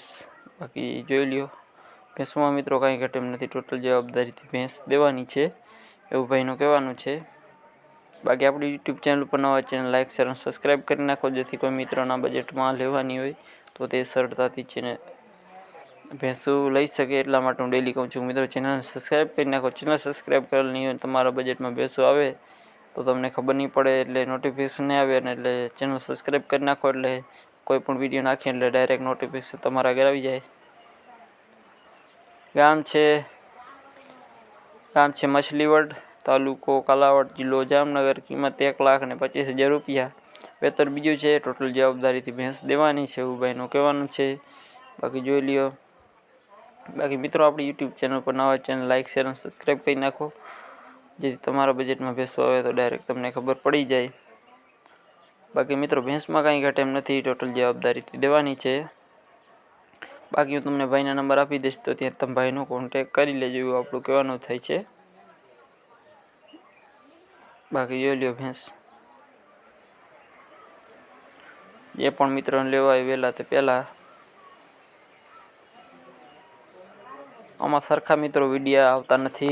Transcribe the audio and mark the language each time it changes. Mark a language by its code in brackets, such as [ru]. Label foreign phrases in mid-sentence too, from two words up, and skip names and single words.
[gu] બાકી જોઈ લ્યો ભેંસુમાં મિત્રો કાંઈ ઘટે એમ નથી। ટોટલ જવાબદારીથી ભેંસ દેવાની છે એવું ભાઈનું કહેવાનું છે। બાકી આપણી યૂટ્યુબ ચેનલ પર નવા [en] channel like share [gu] અને સબ્સ્ક્રાઇબ કરી નાખો, જેથી કોઈ મિત્રોના બજેટમાં લેવાની હોય તો તે સરળતાથી ભેંસું લઈ શકે। એટલા માટે હું ડેલી કહું છું મિત્રો [en] channel subscribe [gu] કરી નાખો। [en] channel subscribe [gu] કરેલ નહીં હોય તમારા બજેટમાં ભેંસું આવે તો તમને ખબર નહીં પડે, એટલે નોટિફિકેશન નહીં આવે ને એટલે [en] channel subscribe [gu] કરી નાખો એટલે કોઈ પણ વિડિયો નાખીએ એટલે [en] direct notification [gu] તમારા ઘરે આવી જાય। ગામ છે મછલીવડ, તાલુકો કાલાવડ, જિલ્લો જામનગર। કિંમત 1,25,000 રૂપિયા। વેતર બીજું છે। ટોટલ જવાબદારીથી ભેંસ દેવાની છે એવું ભાઈનું કહેવાનું છે। બાકી જોઈ લ્યો। બાકી મિત્રો અપની યૂટ્યુબ ચેનલ પર નવા [en] channel like share [gu] અને સબ્સ્ક્રાઇબ કરી નાખો, જેથી તમારા બજેટમાં ભેંસું આવે તો ડાયરેક્ટ તમને ખબર પડી જાય। બાકી મિત્રો ભેંસમાં કાંઈ ઘટે એમ નથી। ટોટલ જવાબદારીથી દેવાની છે। બાકી હું તમને ભાઈના નંબર આપી દઈશ તો ત્યાં તમે ભાઈનો કૉન્ટેક્ટ કરી લેજો એવું આપણું કહેવાનું થાય છે। બાકી જોઈ લ્યો ભેંસ જે પણ મિત્રોને લેવા હોય વહેલા તે પહેલા। આમાં સરખા મિત્રો વિડિયા આવતા નથી।